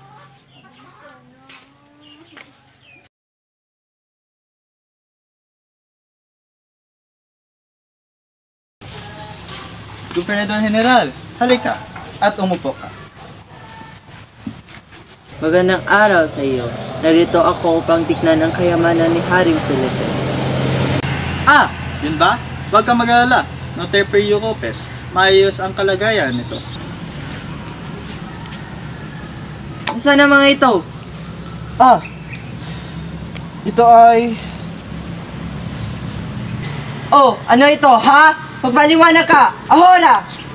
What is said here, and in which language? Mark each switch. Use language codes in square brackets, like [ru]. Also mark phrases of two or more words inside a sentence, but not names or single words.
[tl] Gobernador General, halika at umupo ka. Magandang araw sa iyo. Narito ako upang tignan ang kayamanan ni Haring Felipe. Ah! Yun ba? Huwag kang mag-alala. [es] No te preocupes. [tl] Maayos ang kalagayan nito. Saan ang mga ito? Ah! Ito ay... Oh, ano ito, ha? Magpaliwanag ka! Ahora!